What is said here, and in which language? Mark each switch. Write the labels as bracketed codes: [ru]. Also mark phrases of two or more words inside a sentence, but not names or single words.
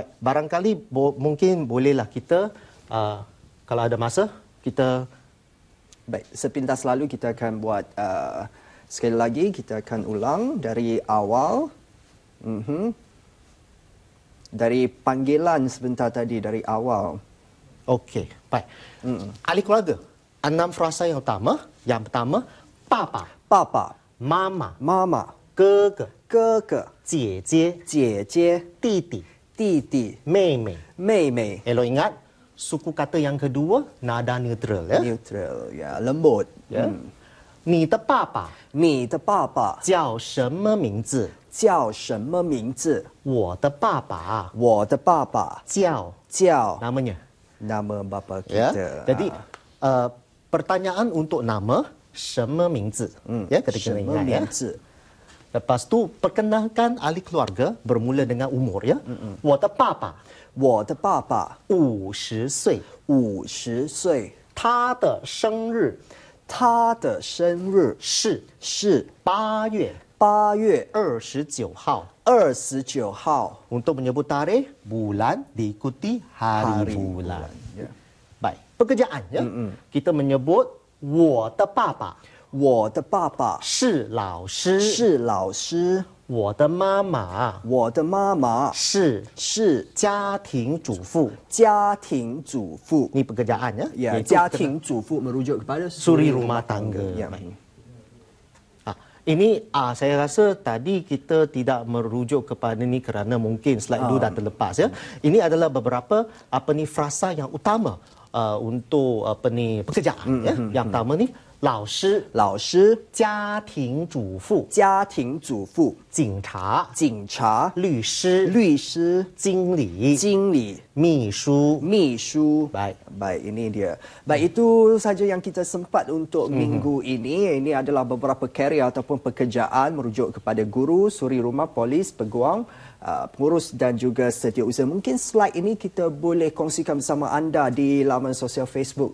[ms] Barangkali mungkin bolehlah kita kalau ada masa kita Baik, sepintas lalu kita akan buat sekali lagi kita akan ulang dari awal. Dari panggilan sebentar tadi dari awal. okey, baik. Ahli keluarga. 6 frasa yang utama. Yang pertama, papa, [zh] 爸爸、 mama, 妈妈、哥哥、哥哥、姐姐、姐姐、弟弟、弟弟、妹妹. 妹妹。 [ms] Elok ingat, suku kata yang kedua nada neutral ya. Neutral, ya, lembut. [zh] 你的爸爸你的爸爸叫什么名字？叫什么名字？我的爸爸我的爸爸叫叫 [ms] namanya. nama bapa Ya. kita. Jadi pertanyaan untuk nama [zh] 什么名字? [ms] Ya, kita kena 什么 ingat ya. 名字？ Lepas tu perkenalkan ahli keluarga bermula dengan umur ya. [zh] 我的爸爸我的爸爸 50岁， 50岁，他的生日他的生日是是 8月 8月 29号。 29号。 [ms] Untuk menyebut tarikh, bulan diikuti hari bulan. Baik, pekerjaan ya. Kita menyebut [zh] 我的爸爸我的爸爸是老师，是老师，我的妈妈我的妈妈是是家庭主妇。家庭主妇。 [ms] Ini pekerjaan ya. Ya, Iaitu 家庭主妇 merujuk kepada suri rumah tangga. Ya. Baik. Ini saya rasa tadi kita tidak merujuk kepada ni kerana mungkin slide dulu dah terlepas ya. Ini adalah beberapa frasa yang utama untuk pekerjaan ya. Yang pertama ni 老师、 [zh] 老师、家庭主妇、家庭主妇、警察、警察、律师、律师、经理、经理、秘书。秘书。 [ms] Baik. Baik, ini dia. Baik, itu saja yang kita sempat untuk minggu ini. Ini adalah beberapa karya ataupun pekerjaan merujuk kepada guru, suri rumah, polis, peguam, pengurus dan juga setiausaha. Mungkin slide ini kita boleh kongsikan bersama anda di laman sosial Facebook